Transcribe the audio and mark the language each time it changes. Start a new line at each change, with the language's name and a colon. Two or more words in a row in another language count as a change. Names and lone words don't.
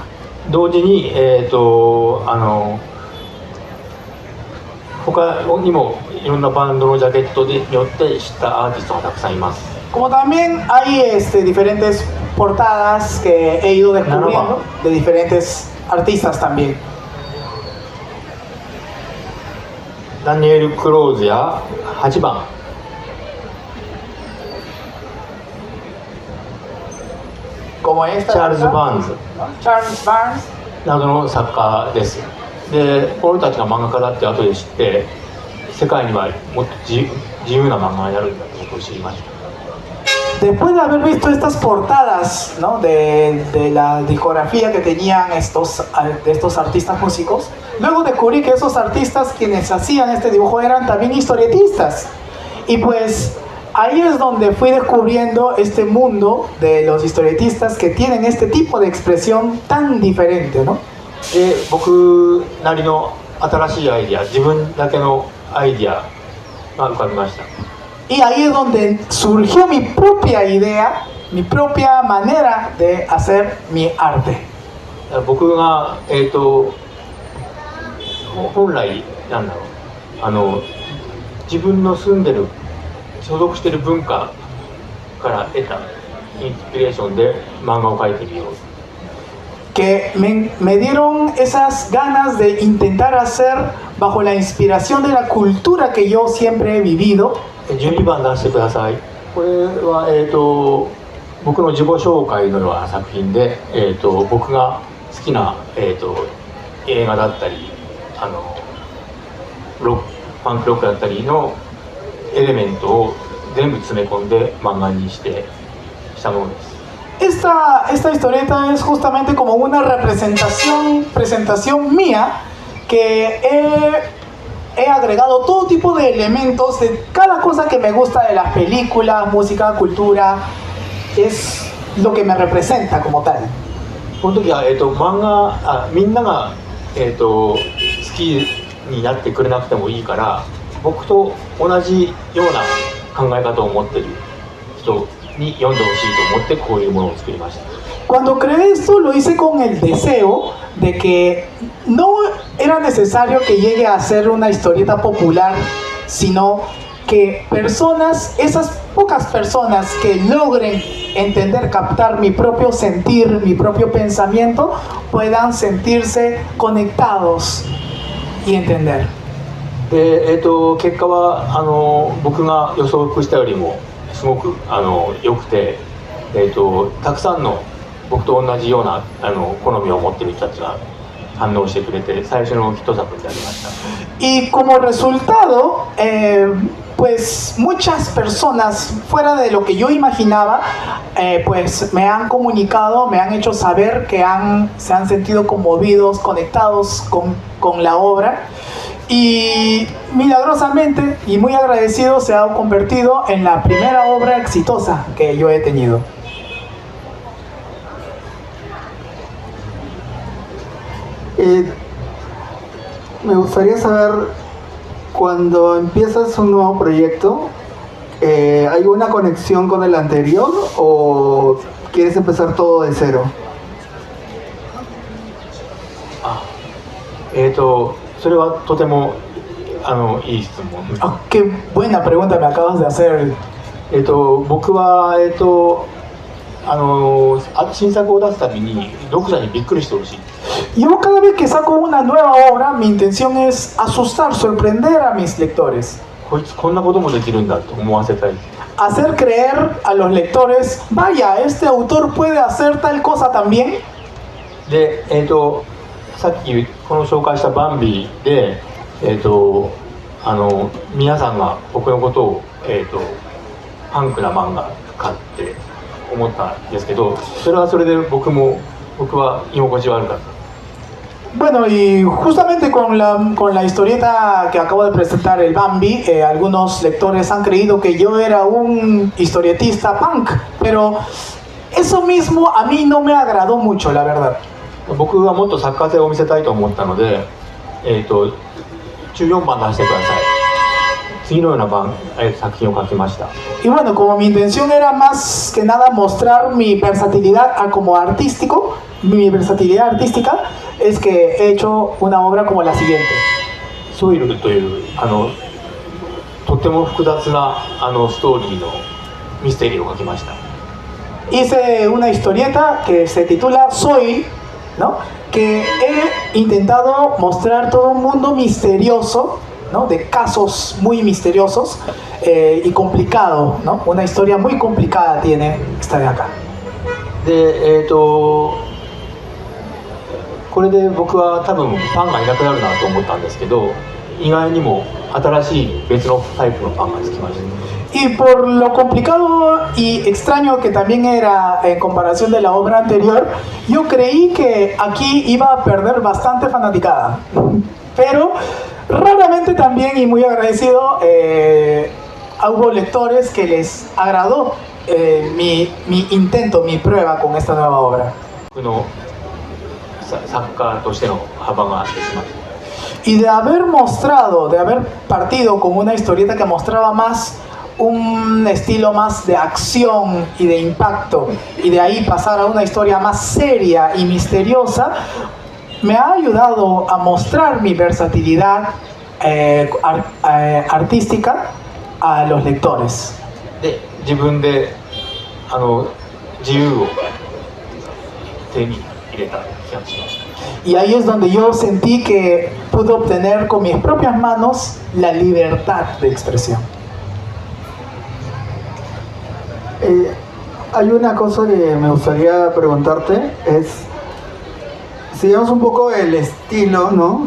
Japanese: 同時に他にもいろんなバンドのジャケットによって知ったアーティストがたくさんいます。
Spanish: Como también hay diferentes portadas que he ido descubriendo de diferentes artistas también.
Japanese: ダニエル・クローズや8番、
Spanish: Como esta,
Japanese: チャールズ・バーンズ
Spanish: Charles Barnes.
Japanese: などの作家です。で、この人たちが漫画家だって後で知って、世界にはもっと自由な漫画になるんだってことを知りました。
Spanish: Después de haber visto estas portadas, ¿no? de la discografía que tenían estos artistas músicos, luego descubrí que esos artistas quienes hacían este dibujo eran también historietistas. Y pues ahí es donde fui descubriendo este mundo de los historietistas que tienen este tipo de expresión tan diferente, ¿no?
Japanese: で、僕なりの新しいアイディア、自分だけのアイディアが浮かびました。
Spanish: Y ahí es donde surgió mi propia idea, mi propia manera de hacer mi arte.
Japanese: 僕が本来なんだろう、自分の住んでる所属してる文化から得たインスピレーションで漫画を描いてみよう。
Spanish: Que me dieron esas ganas de intentar hacer bajo la inspiración de la cultura que yo siempre he vivido.
Japanese: 12 番出してください。これは、僕の自己紹介のような作品で、僕が好きな、映画だったりパンクロックだったりのエレメントを全部詰め込んで漫画にしたものです。
Spanish: Esta historieta es justamente como una presentación mía que he agregado todo tipo de elementos de cada cosa que me gusta de las películas, música, cultura. Es lo que me representa como tal.
Japanese: この時は、漫画みんなが、好きになってくれなくてもいいから僕と同じような考え方を持ってる人に読んでほしいと思ってこういうものを作りました。
Spanish: Cuando creé esto lo hice con el deseo de que no era necesario que llegue a ser una historieta popular, sino que personas, esas pocas personas que logren entender, captar mi propio sentir, mi propio pensamiento, puedan sentirse conectados y entender.
Japanese: で、結果は僕が予測したよりもすごく良くて、たくさんの僕と同じような好みを持っている人たちが反応してくれて最初のヒット作になりました。
Spanish: Y como resultado, pues muchas personas fuera de lo que yo imaginaba, pues me han comunicado, me han hecho saber que se han sentido conmovidos, conectados con la obra. Y milagrosamente y muy agradecido se ha convertido en la primera obra exitosa que yo he tenido. Me gustaría saber, cuando empiezas un nuevo proyecto, ¿hay una conexión con el anterior o quieres empezar todo de cero?
Japanese: それはとてもいい質問。
Spanish: Oh, qué buena pregunta me acabas de hacer.
Japanese: 僕は新作を出すたびに読者にびっくりしてほしい。
Spanish: Yo cada vez que saco una nueva obra, mi intención es asustar, sorprender a mis lectores.
Japanese: こいつこんなこともできるんだと思わせたい。
Spanish: Hacer creer a los lectores, vaya, este autor puede hacer tal cosa también.
Japanese: で、さっきこの紹介したバンビで、皆さんが僕のことを、パンクな漫画かって思ったんですけど、それはそれで僕は居心地悪かった。
Spanish: Bueno, y justamente con la historieta que acabo de presentar, el Bambi, algunos lectores han creído que yo era un historietista punk, pero eso mismo a mí no me agradó mucho, la verdad.
Japanese: 僕はもっと作家性を見せたいと思ったので、14番出してください。次のような作品を書きました。
Spanish: Y bueno, como mi intención era más que nada mostrar mi versatilidad como artístico, mi versatilidad artística, es que he hecho una obra como la siguiente.
Japanese: ソイルというとても複雑なストーリーのミステリーを書きました。
Spanish: Hice una historieta que se titula Soil, ¿no? Que he intentado mostrar todo un mundo misterioso, ¿no? De casos muy misteriosos y complicado, ¿no? Una historia muy complicada tiene esta de acá.
Japanese: で、これで僕は多分ファンがいなくなるなと思ったんですけど、意外にも新しい別のタイプのファンがつきました。
Spanish: Y por lo complicado y extraño que también era en comparación de la obra anterior, yo creí que aquí iba a perder bastante fanaticada. Pero raramente también, y muy agradecido, hubo lectores que les agradó mi intento, mi prueba con esta nueva obra.
Japanese: 僕の作家としての幅ができました。
Spanish: Y de haber mostrado, de haber partido con una historieta que mostraba más un estilo más de acción y de impacto, y de ahí pasar a una historia más seria y misteriosa, me ha ayudado a mostrar mi versatilidad artística a los lectores.
Japanese: で、自分で自由を手に入れた気がしました。
Spanish: Y ahí es donde yo sentí que pude obtener con mis propias manos la libertad de expresión. Hay una cosa que me gustaría preguntarte, es, sigamos un poco el estilo, ¿no?